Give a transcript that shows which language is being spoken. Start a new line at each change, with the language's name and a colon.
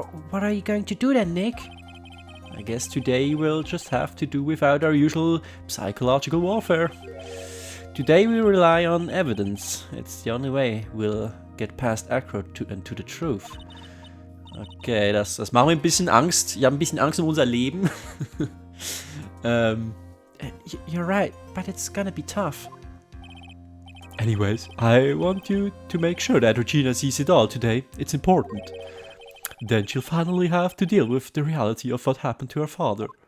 English: What are you going to do then, Nick? I guess today we'll just have to do without our usual psychological warfare. Today we rely on evidence. It's the only way we'll get past Acro and to the truth.
German: Okay, das macht mir ein bisschen Angst. Ich habe ein bisschen Angst um unser Leben.
English: You're right, but it's gonna be tough. Anyways, I want you to make sure that Regina sees it all today. It's important. Then she'll finally have to deal with the reality of what happened to her father.